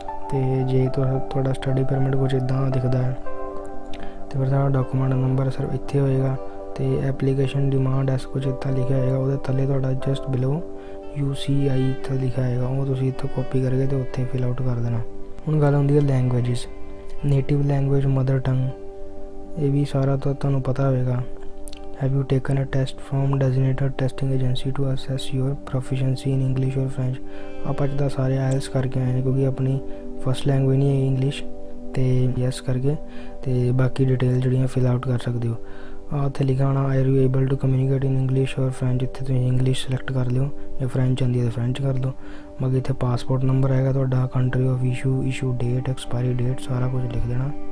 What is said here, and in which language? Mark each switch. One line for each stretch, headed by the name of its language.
Punjabi: ਤੇ ਜੇ ਤੁਹਾਡਾ ਸਟੱਡੀ ਪਰਮਿਟ ਕੁਝ ਇੱਦਾਂ ਦਿਖਦਾ ਹੈ ਤੇ ਫਿਰ ਤੁਹਾਡਾ ਡਾਕੂਮੈਂਟ ਨੰਬਰ ਸਿਰਫ ਇੱਥੇ ਹੋਏਗਾ ਤੇ ਐਪਲੀਕੇਸ਼ਨ ਡਿਮਾਂਡ ਐਸ ਕੁਝ ਇੱਦਾਂ ਲਿਖਿਆ ਹੋਏਗਾ, ਉਹਦੇ ਥੱਲੇ ਤੁਹਾਡਾ ਜਸਟ ਬਿਲੋ UCI ਇੱਥੇ ਲਿਖਿਆ ਹੋਏਗਾ, ਉਹ ਤੁਸੀਂ ਇੱਥੋਂ ਕਾਪੀ ਕਰਕੇ ਤੇ ਉੱਥੇ ਫਿਲ ਆਊਟ ਕਰ ਦੇਣਾ। ਹੁਣ ਗੱਲ ਹੁੰਦੀ ਹੈ languages, native language, mother tongue, ਇਹ ਵੀ ਸਾਰਾ ਤਾਂ ਤੁਹਾਨੂੰ ਪਤਾ ਹੋਵੇਗਾ।
English: Have you taken a test from designated testing agency to assess your proficiency in English or French?
Punjabi: ਆਪਾਂ ਜਿੱਦਾਂ ਸਾਰੇ IELTS ਕਰਕੇ ਆਏ ਨੇ ਕਿਉਂਕਿ ਆਪਣੀ ਫਸਟ ਲੈਂਗੁਏਜ ਨਹੀਂ ਹੈ ਇੰਗਲਿਸ਼, ਤੇ ਯੈਸ ਕਰਕੇ ਤੇ ਬਾਕੀ ਡਿਟੇਲ ਜਿਹੜੀਆਂ ਫਿਲ ਆਊਟ ਕਰ ਸਕਦੇ ਹੋ। ਉੱਥੇ ਲਿਖਿਆ ਹੋਣਾ
English: are you able to communicate in English or French,
Punjabi: ਇੱਥੇ ਤੁਸੀਂ ਇੰਗਲਿਸ਼ ਸਿਲੈਕਟ ਕਰ ਲਿਓ, ਜੇ ਫਰੈਂਚ ਆਉਂਦੀ ਹੈ ਤਾਂ ਫਰੈਂਚ ਕਰ ਲਓ। ਬਾਕੀ ਇੱਥੇ ਪਾਸਪੋਰਟ ਨੰਬਰ ਆਏਗਾ ਤੁਹਾਡਾ, country of issue date, expiry date, ਸਾਰਾ ਕੁਝ ਲਿਖ ਦੇਣਾ।